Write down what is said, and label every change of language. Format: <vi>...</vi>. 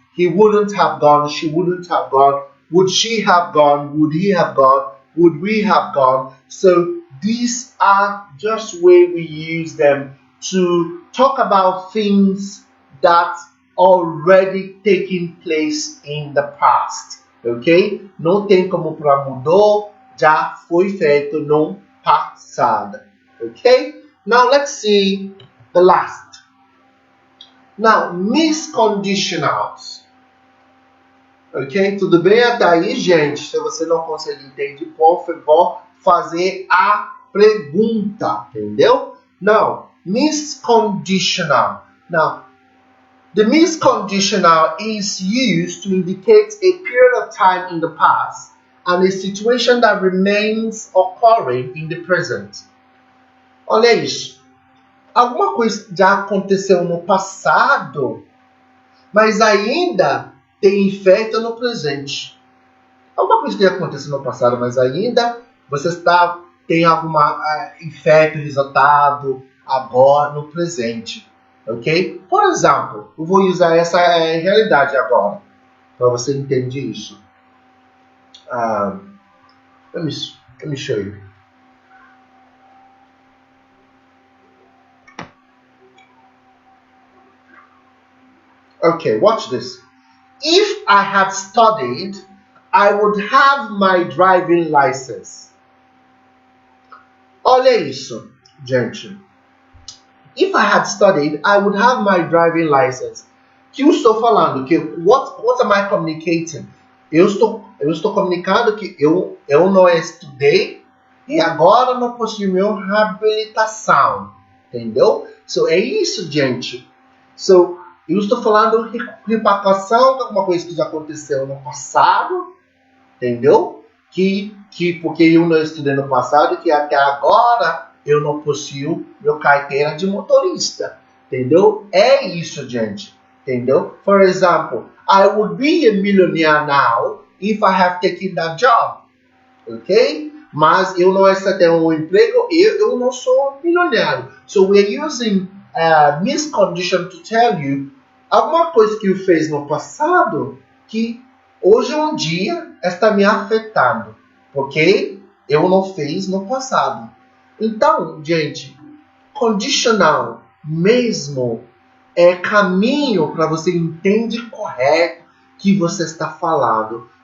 <en>He wouldn't have gone, she wouldn't have gone. Would she have gone? Would he have gone? Would we have gone? So these are just way we use them to talk about things that already taking place in the past. Ok?</en> <pt>Não tem como para mudou, já foi feito no passado.</pt> <en>Okay? Now let's see the last. Now, misconditionals. Ok?</en> <pt>Tudo bem até aí, gente? Se você não consegue entender, por favor, fazer a pergunta. Entendeu?</pt> <en>Now, misconditional. Now, the misconditional is used to indicate a period of time in the past and a situation that remains occurring in the present.</en> <pt>Olha isso. Alguma coisa já aconteceu no passado, mas ainda tem efeito no presente. Alguma coisa que já aconteceu no passado, mas ainda você tem alguma efeito, resultado agora no presente. Ok? Por exemplo, eu vou usar essa realidade agora, para você entender isso.</pt> <en>Let me show you. Okay, watch this. If I had studied, I would have my driving license.</en> <pt>Olha isso, gente.</pt> <en>If I had studied, I would have my driving license.</en> <pt>Que eu estou falando?</pt> <en>Que what am I communicating?</en> <pt>Eu estou comunicando que eu não estudei e agora não possuo minha habilitação. Entendeu? So, é isso, gente. So, eu estou falando repatriação de alguma coisa que já aconteceu no passado. Entendeu? Porque eu não estudei no passado, que até agora eu não possuo meu carteira de motorista. Entendeu? É isso, gente. Entendeu?</pt> <en>For example, I would be a millionaire now if I have taken that job. Ok?</en> <pt>Mas eu não aceitei um emprego, eu não sou milionário.</pt> <en>So we're using miscondition to tell you</en> <pt>alguma coisa que eu fez no passado que hoje um dia está me afetando. Porque eu não fiz no passado. Então, gente, condicional mesmo é caminho para você entender correto que você está falando.</pt>